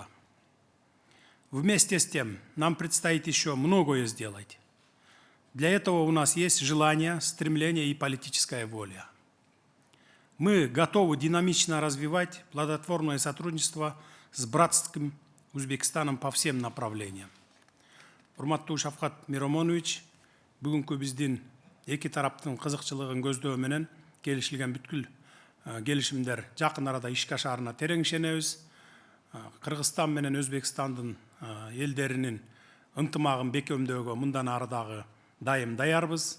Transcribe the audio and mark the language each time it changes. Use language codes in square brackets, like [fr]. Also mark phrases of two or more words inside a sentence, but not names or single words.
[ru] Вместе с тем, нам предстоит еще многое сделать. Для этого у нас есть желание, стремление и политическая воля. Мы готовы динамично развивать плодотворное сотрудничество с братским Узбекистаном по всем направлениям. [ky] Урматтуу Шавкат Миромонович, бүгүнкү биздин эки тараптын кызыкчылыгын көздөө менен келишилген бүткүл келишимдер жакын арада ишке ашаарына терең ишенебиз. Кыргызстан менен Өзбекстандын элдеринин ынтымагын бекемдөөгө мындан ары дагы дайым даярбыз.